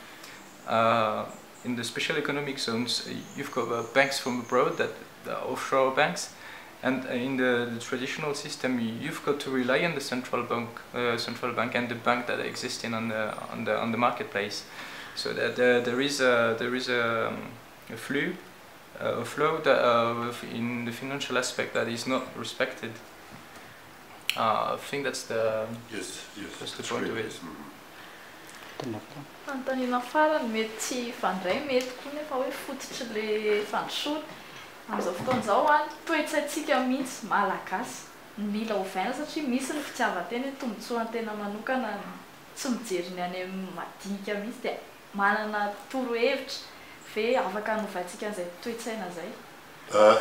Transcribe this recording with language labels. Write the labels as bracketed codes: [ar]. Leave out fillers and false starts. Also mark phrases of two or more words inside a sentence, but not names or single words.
[en] In the special economic zones, you've got banks from abroad, that the offshore banks, and in the traditional system, you've got to rely on the central bank and the bank that exists on the marketplace. So that there is a flow that, in the financial aspect, that is not respected. I think that's the point of it. [mg] Antanina farany mety tsy fandray mety koa nefa hoe fototry le fandrosoana amin'izao fotoan'izao a toe-tsaintsika mihitsy malagasy mila ovaina satria misy ny fitiavan-tena hoe tombotsoan-tena manokana tsy mijery ny any amin'ny madinika mihitsy dia manana torohevitra ve afaka hanovaintsika an'izay toe-tsaina zay.